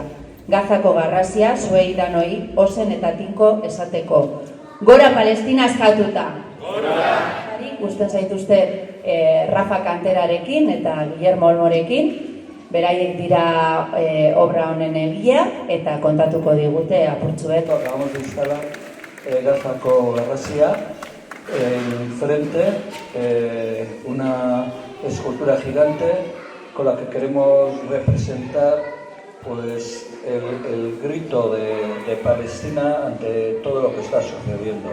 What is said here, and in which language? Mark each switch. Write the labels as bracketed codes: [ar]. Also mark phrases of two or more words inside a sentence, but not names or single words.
[eu] Gazako garrasia zuei danoi ozen eta tinko esateko. Gora Palestina eskatuta! Gora! Gusten zaituzte Rafa Kanterarekin eta Guillermo Olmorekin. Beraiek dira obra honen egia eta kontatuko digute apurtzuek. [es] Acabamos de instalar Gazako garrasia, enfrente una escultura gigante con la que queremos representar pues, el grito de Palestina ante todo lo que está sucediendo.